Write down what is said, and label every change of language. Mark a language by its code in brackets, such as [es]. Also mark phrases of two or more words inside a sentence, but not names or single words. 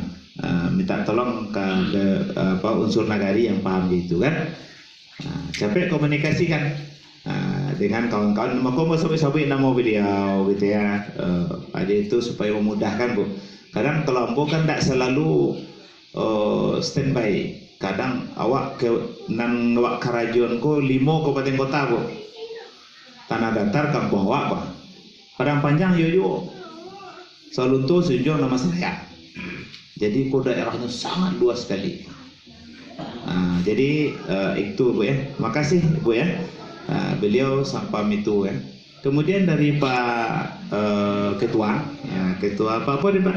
[id] Minta tolong ke unsur nagari yang paham gitu kan. Capek komunikasikan dengan kawan-kawan. Maka mau sampai nama beliau gitu ya. Ada itu supaya memudahkan Bu. Kadang kalau ambo kan tidak selalu standby. [min] Kadang awak ke nan awak karajon ko 5 kabupaten kota Bu. [id] Tanah datar kampung awak Pak. Padang Panjang yo. Salunto Sejong nama saya. Jadi kok daerahnya sangat luas sekali. Jadi itu Bu ya. Makasih Bu ya. Beliau sampam itu ya. Kemudian dari Pak Ketua, ya, Ketua apa nih Pak?